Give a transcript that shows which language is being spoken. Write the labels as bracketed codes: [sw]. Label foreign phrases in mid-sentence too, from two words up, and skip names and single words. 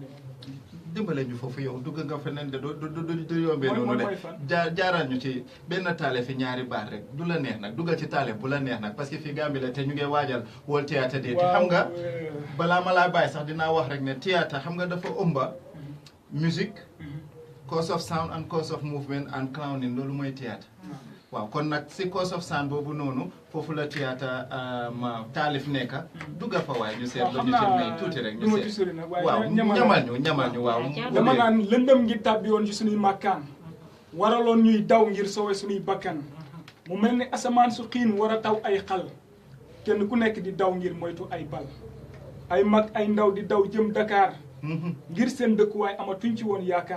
[wo] dimbale ñu foofu yow dugg nga feneen de du yombee noonu de jaaral ñu ci benn taale fi ñaari baat rek du la neex nag duggal ci taale bu la neex nag parce que fii Gambie la te ñu ngi waajal World Theatre Day te xam nga balaa ma laa bàyyi sax dinaa wax rek ne théâtre xam nga dafa ëmba musique [en] cause of sound and cause of movement and clowning [wo] loolu mooy théâtre waaw kon nag si [en] cause of sound [wo] boobu noonu foofu la théâtre taalif nekka dugga fa waaye ñu seet la ñu ci may tuuti rek ñu seet waaw ñamal ñu waaw dama naan lëndëm ngi tàbbi woon ci suñuy màkkaan waraloon ñuy daw ngir sowe suñuy bakkan mu mel ni asamaan su xiin war a taw ay xal kenn ku nekk di daw ngir moytu ay bal ay mag ay ndaw di daw jëm Dakar ngir seen dëkkuwaay amatuñ ci woon yaakaar